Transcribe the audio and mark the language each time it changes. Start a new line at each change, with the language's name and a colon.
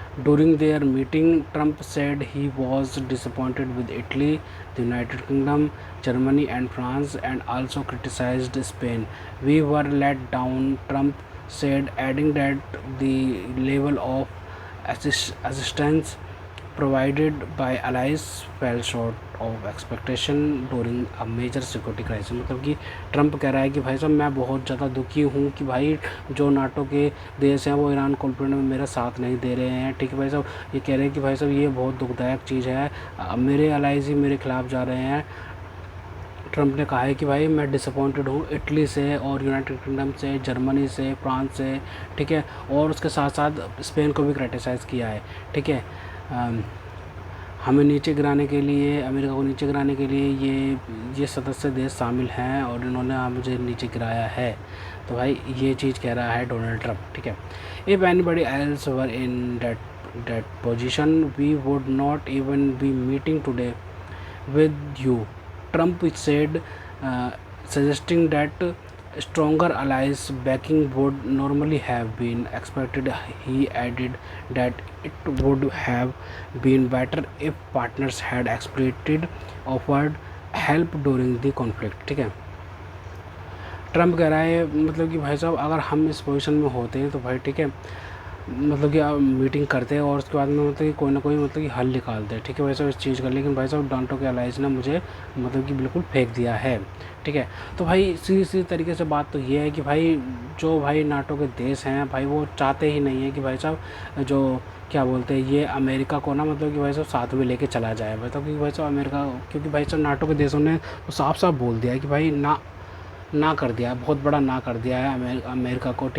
English: During their meeting, Trump said he was disappointed with Italy, the United Kingdom, Germany and France, and also criticized Spain. We were let down, Trump said, adding that the level of assistance provided by allies fell short of expectation during a major security crisis।
Hindi: मतलब कि Trump कह रहा है कि भाई साहब मैं बहुत ज़्यादा दुखी हूँ कि भाई जो नाटो के देश हैं वो ईरान कॉन्फ्लिक्ट में मेरा साथ नहीं दे रहे हैं। ठीक है भाई साहब, ये कह रहे हैं कि भाई साहब ये बहुत दुखदायक चीज़ है, मेरे अलाइज ही मेरे खिलाफ़ जा रहे हैं। ट्रंप ने कहा है कि भाई मैं डिसअपॉइंटेड हूँ इटली से और यूनाइटेड किंगडम से, जर्मनी से, फ्रांस से, ठीक है, और उसके साथ साथ स्पेन को भी क्रिटिसाइज़ किया है। ठीक है, हमें नीचे गिराने के लिए, अमेरिका को नीचे गिराने के लिए ये सदस्य देश शामिल हैं और इन्होंने मुझे नीचे गिराया है। तो भाई ये चीज़ कह रहा है डोनाल्ड ट्रंप। ठीक है,
English: If anybody else were in that position we would not even be meeting today with you, Trump said, suggesting that stronger allies backing would normally have been expected. He added that it would have been better if partners had explicitly offered help during the conflict।
Hindi: ठीक है, Trump कह रहा है मतलब कि भाई साहब अगर हम इस पोजीशन में होते हैं तो भाई ठीक है, मतलब कि आप मीटिंग करते हैं और उसके बाद में मतलब कि कोई ना कोई मतलब कि हल निकालते हैं। ठीक है भाई साहब इस चीज़ का, लेकिन भाई साहब नाटो के अलाइंस ने मुझे मतलब कि बिल्कुल फेंक दिया है। ठीक है, तो भाई सीधी तरीके से बात तो ये है कि भाई जो भाई नाटो के देश हैं भाई वो चाहते ही नहीं है कि भाई साहब जो क्या बोलते हैं ये अमेरिका को ना मतलब कि भाई साहब साथ में लेके चला जाए भाई साहब, क्योंकि भाई साहब अमेरिका, क्योंकि भाई साहब नाटो के देशों ने तो साफ साफ बोल दिया है कि भाई ना कर दिया, बहुत बड़ा ना कर दिया है अमेरिका को।